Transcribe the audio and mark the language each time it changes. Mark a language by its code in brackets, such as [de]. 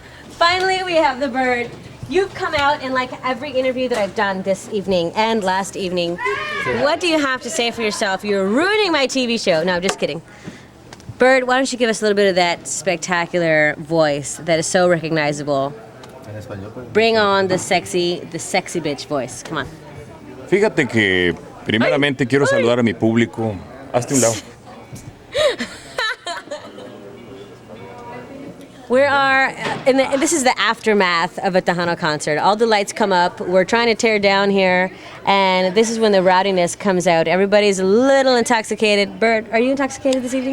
[en] Finally, we have the bird. You've come out in like every interview that I've done this evening and last evening. What do you have to say for yourself? You're ruining my TV show. No, I'm just kidding. Bird, why don't you give us a little bit of that spectacular voice that is so recognizable? Bring on the sexy bitch voice. Come on. [es] Fíjate que primeramente quiero saludar a mi público. Hazte un lado. [en] We are, this is the aftermath of a Tejano concert. All the lights come up. We're trying to tear down here, and this is when the rowdiness comes out. Everybody's a little intoxicated. Bird, are you intoxicated this evening?